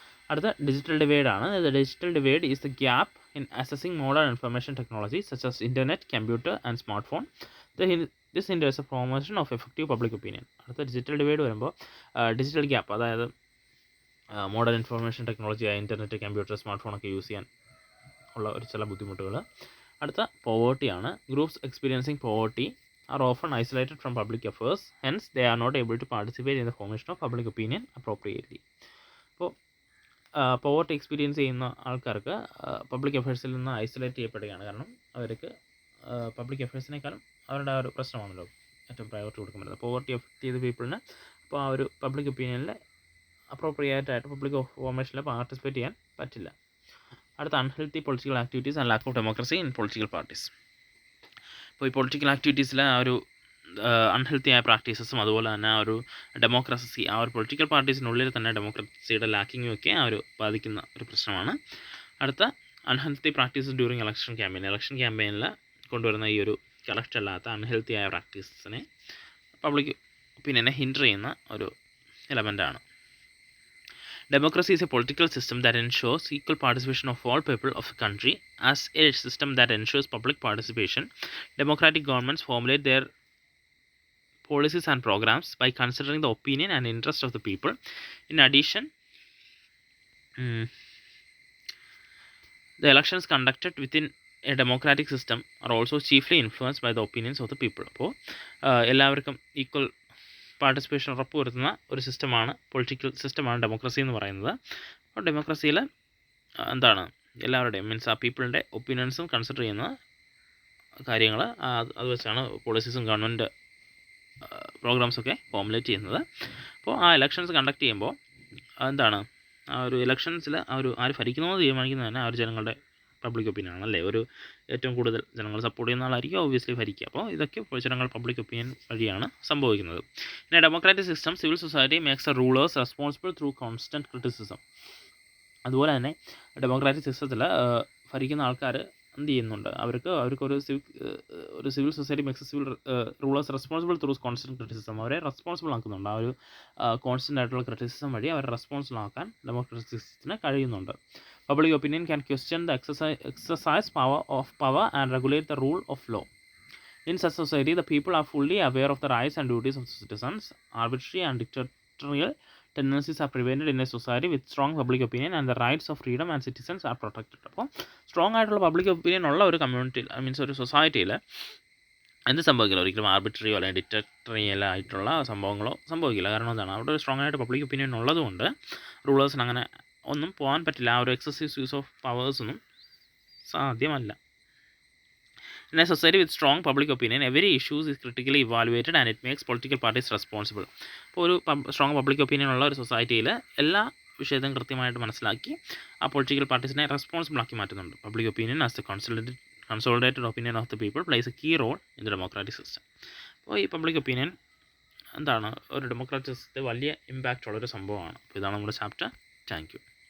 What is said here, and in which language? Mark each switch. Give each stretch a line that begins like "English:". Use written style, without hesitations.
Malayalam: അടുത്ത digital divide ആണ്.
English: The digital divide is the gap in accessing modern information technology such as internet, computer and smart phone. This hinders a promotion of effective public opinion.
Malayalam: അടുത്ത digital divide വരുമ്പോൾ digital gap, അതായത് modern information technology, internet, computer, smart ഫോണൊക്കെ use ചെയ്യാൻ ഉള്ള ഒരു ചില ബുദ്ധിമുട്ടുകൾ. അടുത്ത പോവേർട്ടിയാണ്.
English: Groups experiencing poverty are often isolated from public affairs, hence they are not able to participate in the formation of public opinion appropriately.
Malayalam: അപ്പോൾ poverty experience ചെയ്യുന്ന ആൾക്കാർക്ക് പബ്ലിക് അഫയേഴ്സിൽ നിന്ന് ഐസൊലേറ്റ് ചെയ്യപ്പെടുകയാണ്. കാരണം അവർക്ക് പബ്ലിക് അഫയേഴ്സിനേക്കാളും അവരുടെ ആ ഒരു പ്രശ്നമാണല്ലോ ഏറ്റവും പ്രയോറിറ്റി കൊടുക്കാൻ പറ്റുന്നത്. പോവർട്ടി എഫക്റ്റ് ചെയ്ത പീപ്പിളിന് അപ്പോൾ ആ ഒരു പബ്ലിക് ഒപ്പീനിയനിൽ അപ്രോപ്രിയേറ്റായിട്ട് പബ്ലിക് ഫോർമേഷനിൽ പാർട്ടിസിപ്പേറ്റ് ചെയ്യാൻ പറ്റില്ല.
English: അടുത്ത unhealthy political activities and lack of democracy in political parties.
Malayalam: അപ്പോൾ ഈ പൊളിറ്റിക്കൽ ആക്ടിവിറ്റീസിൽ ആ ഒരു അൺഹെൽത്തി ആയ പ്രാക്ടീസസും അതുപോലെ തന്നെ ആ ഒരു ഡെമോക്രസി, ആ ഒരു പൊളിറ്റിക്കൽ പാർട്ടീസിനുള്ളിൽ തന്നെ ഡെമോക്രസിയുടെ ലാക്കിങ്ങും ഒക്കെ ആ ഒരു ബാധിക്കുന്ന ഒരു പ്രശ്നമാണ്. അടുത്ത അൺഹെൽത്തി പ്രാക്ടീസസ് ഡ്യൂറിങ് ഇലക്ഷൻ ക്യാമ്പയിനിൽ കൊണ്ടുവരുന്ന ഈ ഒരു കറക്റ്റ് അല്ലാത്ത അൺഹെൽത്തി ആയ പ്രാക്ടീസസിനെ പബ്ലിക് ഒപ്പീനിയനെ ഹിൻഡർ ചെയ്യുന്ന ഒരു എലമെൻ്റാണ്.
English: Democracy is a political system that ensures equal participation of all people of the country. As a system that ensures public participation, democratic governments formulate their policies and programs by considering the opinion and interest of the people. In addition, the elections conducted within a democratic system are also chiefly influenced by the opinions of the people.
Malayalam: അപ്പോൾ എല്ലാവർക്കും equal participation ഉറപ്പുവരുത്തുന്ന ഒരു സിസ്റ്റമാണ്, political സിസ്റ്റമാണ് democracy എന്ന് പറയുന്നത്. അപ്പോൾ ഡെമോക്രസിയിൽ എന്താണ് എല്ലാവരുടെയും മീൻസ് ആ പീപ്പിളിൻ്റെ ഒപ്പീനിയൻസും കൺസിഡർ ചെയ്യുന്ന കാര്യങ്ങൾ അത് വെച്ചാണ് പോളിസീസും ഗവൺമെൻറ് പ്രോഗ്രാംസൊക്കെ ഫോമുലേറ്റ് ചെയ്യുന്നത്. അപ്പോൾ ആ ഇലക്ഷൻസ് കണ്ടക്ട് ചെയ്യുമ്പോൾ എന്താണ് ആ ഒരു ഇലക്ഷൻസിൽ ആ ഒരു ആര് ഭരിക്കണമെന്ന് തീരുമാനിക്കുന്നത് തന്നെ ആ ഒരു ജനങ്ങളുടെ പബ്ലിക് ഒപ്പീനിയൻ ആണല്ലേ. ഒരു ഏറ്റവും കൂടുതൽ ജനങ്ങൾ സപ്പോർട്ട് ചെയ്യുന്ന ആളായിരിക്കും ഒബ്വിയസ്ലി ഭരിക്കുക. അപ്പോൾ ഇതൊക്കെ ജനങ്ങൾ പബ്ലിക് ഒപ്പീനിയൻ വഴിയാണ് സംഭവിക്കുന്നത്.
English: പിന്നെ democratic system civil society makes a rulers responsible through constant criticism.
Malayalam: അതുപോലെ തന്നെ ഡെമോക്രാറ്റിക് സിസ്റ്റത്തിൽ ഭരിക്കുന്ന ആൾക്കാർ എന്ത് ചെയ്യുന്നുണ്ട്, അവർക്കൊരു
English: Civil society makes civil rulers responsible through constant criticism.
Malayalam: അവരെ റെസ്പോൺസിബിൾ ആക്കുന്നുണ്ട്. ആ ഒരു കോൺസ്റ്റൻ്റ് ആയിട്ടുള്ള ക്രിറ്റിസിസം വഴി അവരെ റെസ്പോൺസിബിൾ ആക്കാൻ ഡെമോക്രാറ്റിക് സിസ്റ്റത്തിന് കഴിയുന്നുണ്ട്.
English: Public opinion can question the exercise power and regulate the rule of law. In such society, the people are fully aware of the rights and duties of the citizens. Arbitrary and dictatorial tendencies are prevented in a society with strong public opinion, and the rights of freedom and citizens are protected.
Malayalam: അപ്പോൾ strong ആയിട്ടുള്ള public opinion ഉള്ള ഒരു കമ്മ്യൂണിറ്റിയിൽ means ഒരു സൊസൈറ്റിയിൽ എന്ത് സംഭവിക്കില്ല, ഒരിക്കലും ആർബിട്രറിയോ അല്ലെങ്കിൽ ഡിക്റ്റേറ്ററിയൽ ആയിട്ടുള്ള സംഭവങ്ങളോ സംഭവിക്കില്ല. കാരണം എന്താണ്, അവിടെ ഒരു സ്ട്രോങ് ആയിട്ട് പബ്ലിക് ഒപ്പീനിയൻ ഉള്ളതുകൊണ്ട് റൂളേഴ്സിന് അങ്ങനെ ഒന്നും പോകാൻ പറ്റില്ല. ആ ഒരു എക്സസീവ് യൂസ് ഓഫ് പവേഴ്സൊന്നും സാധ്യമല്ല.
English: In a society with strong public opinion, every issue is critically evaluated and it makes political parties responsible.
Malayalam: അപ്പോൾ ഒരു സ്ട്രോങ് പബ്ലിക് ഒപ്പീനിയൻ ഉള്ള ഒരു സൊസൈറ്റിയിൽ എല്ലാ വിഷയത്തും കൃത്യമായിട്ട് മനസ്സിലാക്കി ആ പൊളിറ്റിക്കൽ പാർട്ടീസിനെ റെസ്പോൺസിബിൾ ആക്കി മാറ്റുന്നുണ്ട്.
English: Public opinion as the consolidated opinion of the people plays a key role in the democratic system.
Malayalam: അപ്പോൾ ഈ പബ്ലിക് ഒപ്പീനിയൻ എന്താണ് ഒരു ഡെമോക്രാറ്റിക് സിസ്റ്റത്തിൽ വലിയ ഇമ്പാക്റ്റ് ഉള്ളൊരു സംഭവമാണ്. അപ്പോൾ ഇതാണ് നമ്മുടെ ചാപ്റ്റർ. Thank you.